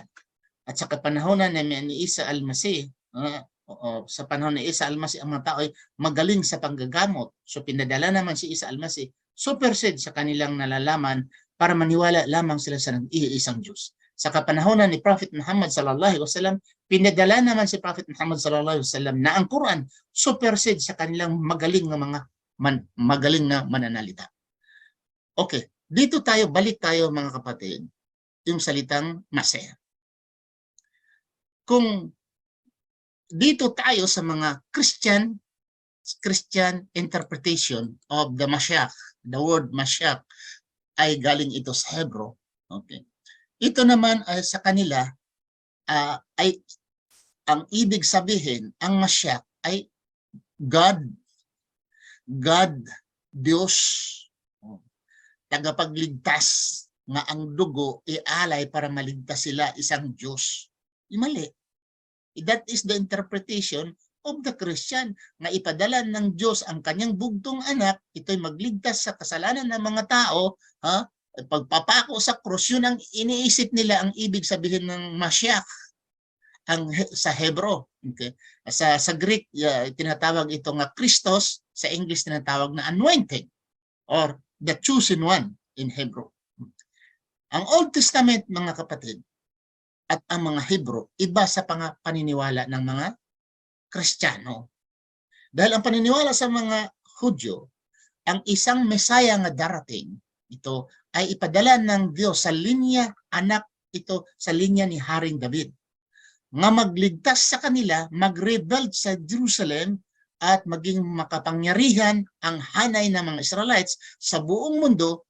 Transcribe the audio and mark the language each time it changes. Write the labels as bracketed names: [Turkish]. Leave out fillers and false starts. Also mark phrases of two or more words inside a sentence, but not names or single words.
[Filipino] At sa kapanahonan ni Isa Almasi, sa panahon ni Isa Almasi, ang mga tao ay magaling sa panggagamot. So pinadala naman si Isa Almasi, supersede sa kanilang nalalaman para maniwala lamang sila sa nag-iisang Diyos. Sa kapanahonan ni Prophet Muhammad [Arabic] صلى الله عليه وسلم, [Filipino] pinadala naman si Prophet Muhammad [Arabic] صلى الله عليه وسلم [Filipino] na ang Quran supersede sa kanilang magaling na mananalita. Okay, dito balik tayo mga kapatid, yung salitang Masih. Kung dito tayo sa mga [English] Christian interpretation of the Mashiach, the word Mashiach [Filipino] ay galing ito sa Hebrew. Okay. Ito naman ay sa kanila ay ang ibig sabihin, ang Mashiach ay God, Diyos, tagapagligtas, nga ang dugo ialay para maligtas sila, isang Diyos. Mali. [English] That is the interpretation of the Christian, [Filipino] na ipadala ng Diyos ang kanyang bugtong anak, ito'y magligtas sa kasalanan ng mga tao, pagpapako sa krus. Yun ang iniisip nila, ang ibig sabihin ng Mashiach sa Hebrew. Okay? Sa Greek, tinatawag ito nga Christos, sa English tinatawag na [English] anointed or the chosen one in Hebrew. [Filipino] Ang Old Testament, mga kapatid, at ang mga Hebrew, iba sa paniniwala ng mga Kristiyano. Dahil ang paniniwala sa mga Hudyo, ang isang Mesaya nga darating, ito ay ipadala ng Diyos sa linya, anak ito sa linya ni Haring David, nga magligtas sa kanila, mag-rebuild sa Jerusalem, at maging makapangyarihan ang hanay ng mga Israelites sa buong mundo.